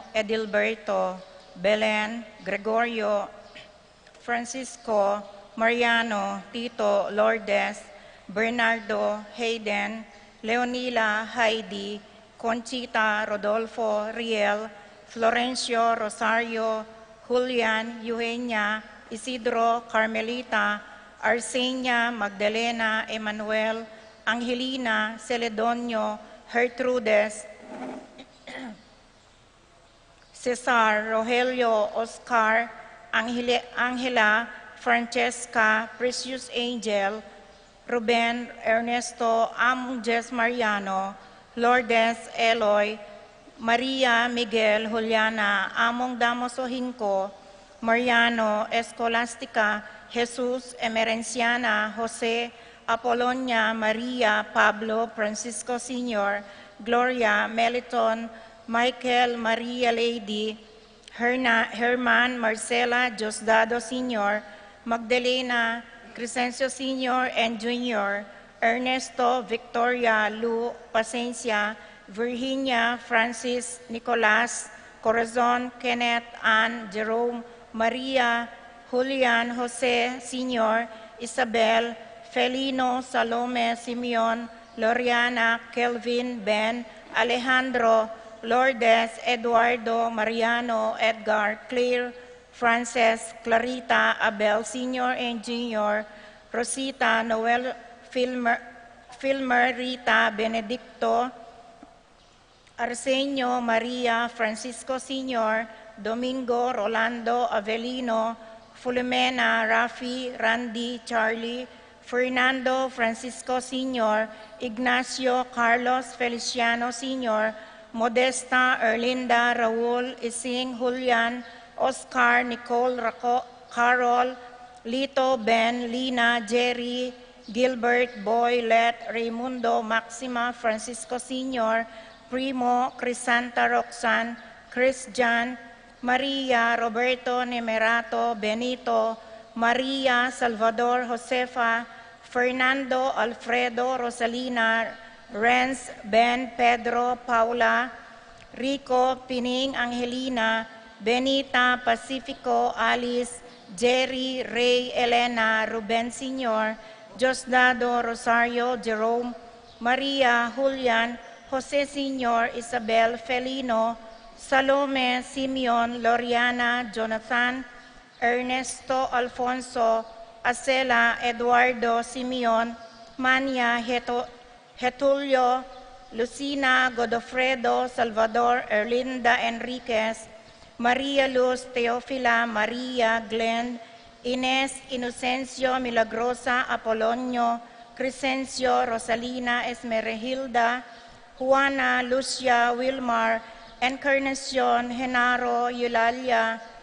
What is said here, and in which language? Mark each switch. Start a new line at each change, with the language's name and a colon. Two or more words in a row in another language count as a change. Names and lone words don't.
Filipino: Edilberto, Belen, Gregorio, Francisco, Mariano, Tito, Lourdes, Bernardo, Hayden, Leonila, Heidi, Conchita, Rodolfo, Riel, Florencio, Rosario, Julian, Eugenia, Isidro, Carmelita, Arsenia, Magdalena, Emmanuel, Angelina, Celedonio, Gertrudes, Cesar, Rogelio, Oscar, Angela, Francesca, Precious Angel, Ruben, Ernesto, Amunjes Mariano, Lourdes, Eloy, Maria, Miguel, Juliana, Among Damos Ohinco, Mariano, Escolastica, Jesus, Emerenciana, Jose, Apolonia, Maria, Pablo, Francisco Sr., Gloria, Meliton, Michael, Maria Lady, Herman, Marcela, Diosdado Sr., Magdalena, Crescencio Sr. and Jr., Ernesto, Victoria, Lu, Pacencia, Virginia, Francis, Nicolas, Corazon, Kenneth, Ann, Jerome, Maria, Julian, Jose, Sr., Isabel, Felino, Salome, Simeon, Loriana, Kelvin, Ben, Alejandro, Lourdes, Eduardo, Mariano, Edgar, Claire, Frances, Clarita, Abel Sr. and Jr., Rosita, Noel, Filmer, Rita, Benedicto, Arsenio, Maria, Francisco Sr., Domingo, Rolando, Avelino, Filomena, Rafi, Randy, Charlie, Fernando, Francisco Sr., Ignacio, Carlos, Feliciano Sr., Modesta, Erlinda, Raul, Ising, Julian, Oscar, Nicole, Carol, Lito, Ben, Lina, Jerry, Gilbert, Boy, Let, Raimundo, Maxima, Francisco Sr., Primo, Crisanta, Roxanne, Christian, Maria, Roberto, Nemerato, Benito, Maria, Salvador, Josefa, Fernando, Alfredo, Rosalina, Renz, Ben, Pedro, Paula, Rico, Pining, Angelina, Benita, Pacifico, Alice, Jerry, Ray, Elena, Ruben Sr., Diosdado, Rosario, Jerome, Maria, Julian, Jose Sr., Isabel, Felino, Salome, Simeon, Loriana, Jonathan, Ernesto, Alfonso, Acela, Eduardo, Simeon, Mania, Getulio, Lucina, Godofredo, Salvador, Erlinda Enriquez, Maria Luz, Teofila, Maria, Glenn, Ines, Inocencio, Milagrosa, Apolonio, Crescencio, Rosalina, Esmeralda, Juana, Lucia, Wilmar, Encarnacion, Genaro, Eulalia,